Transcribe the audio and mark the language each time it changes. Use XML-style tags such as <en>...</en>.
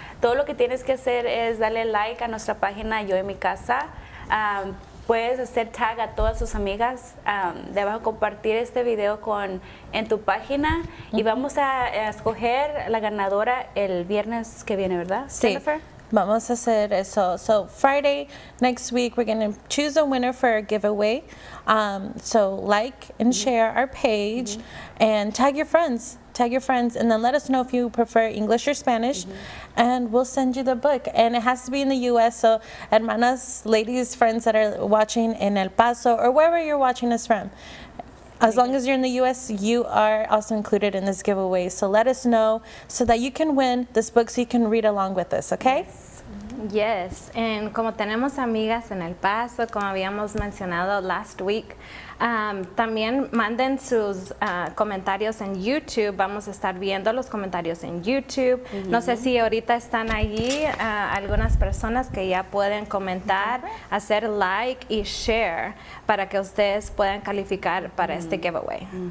<es>Todo lo que tienes que hacer es darle like a nuestra página Yo en Mi Casa. puedes hacer tag a todas tus amigas, debajo compartir este video en tu página y vamos a escoger la ganadora el viernes que viene, ¿verdad? Sí. Jennifer? Vamos a hacer eso.</es> <en>So Friday next week we're going to choose a winner for a giveaway. So like and share our page and tag your friends. Tag your friends and then let us know if you prefer English or Spanish and we'll send you the book. And it has to be in the US, so hermanas, ladies, friends that are watching in El Paso or wherever you're watching us from. As long as you're in the US, you are also included in this giveaway. So let us know so that you can win this book so you can read along with us, okay?</en> <es>Yes, and como tenemos amigas en El Paso, como habíamos mencionado</es> <en>last week,</en> <es>también manden sus comentarios en YouTube. Vamos a estar viendo los comentarios en YouTube. No sé si ahorita están allí algunas personas que ya pueden comentar, hacer like y share para que ustedes puedan calificar para este giveaway.</es>